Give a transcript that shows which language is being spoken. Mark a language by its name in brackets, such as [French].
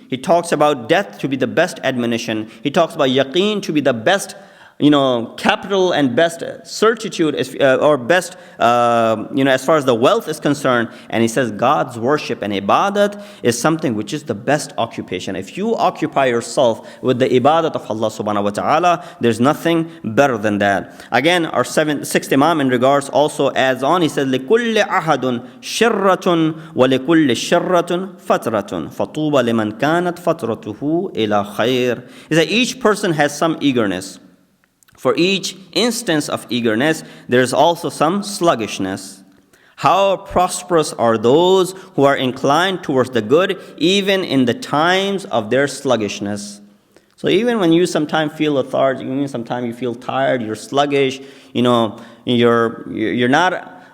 [English] He talks about death to be the best admonition. He talks about yaqeen to be the best capital and best certitude, or best, as far as the wealth is concerned. And he says God's worship and ibadat is something which is the best occupation. If you occupy yourself with the ibadat of Allah subhanahu wa ta'ala, there's nothing better than that. Again, our sixth Imam in regards also adds on, he says, [Arabic] لِكُلِّ أَحَدٌ شِرَّةٌ وَلِكُلِّ شِرَّةٌ فَتْرَةٌ فَطُوبَ لِمَنْ كَانَتْ فَتْرَتُهُ إِلَى خَيْرٍ. [English] He said each person has some eagerness. For each instance of eagerness, there is also some sluggishness. How prosperous are those who are inclined towards the good, even in the times of their sluggishness. So even when you sometimes feel lethargic, sometimes you feel tired, you're sluggish, you're not